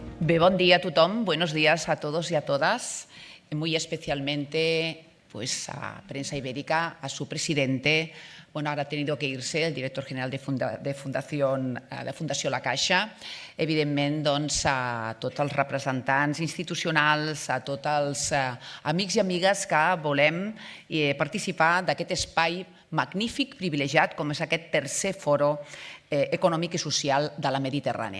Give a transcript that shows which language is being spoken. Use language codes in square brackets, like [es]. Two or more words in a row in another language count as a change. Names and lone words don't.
[es] Buen día a tothom, buenos días a todos y a todas, muy especialmente a Prensa Ibérica, a su presidente. Bueno, ahora ha tenido que irse el director general de Fundació La Caixa. [ca] Evidentment, doncs, a tots els representants institucionals, a tots els amics i amigues que volem participar d'aquest espai magnífic, privilegiat, com és aquest tercer foro econòmic i social de la Mediterrània.